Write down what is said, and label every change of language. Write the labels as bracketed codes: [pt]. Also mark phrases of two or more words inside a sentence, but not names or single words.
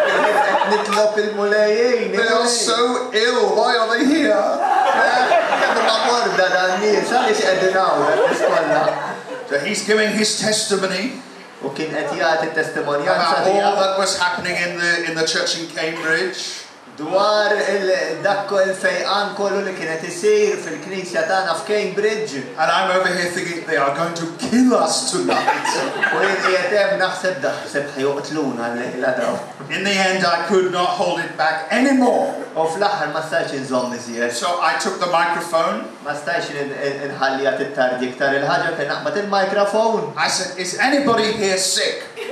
[en] They are so ill, why are they here? So he's giving his testimony about all that was happening in the church in Cambridge. [mt] Dwar dakko il-fejqan kollu li kienet isir fil-knisja tagħna f'Cambridge. [en] And I'm over here thinking they are going to kill us tonight. In the end, I could not hold it back anymore. So I took the microphone. I said, is anybody here sick?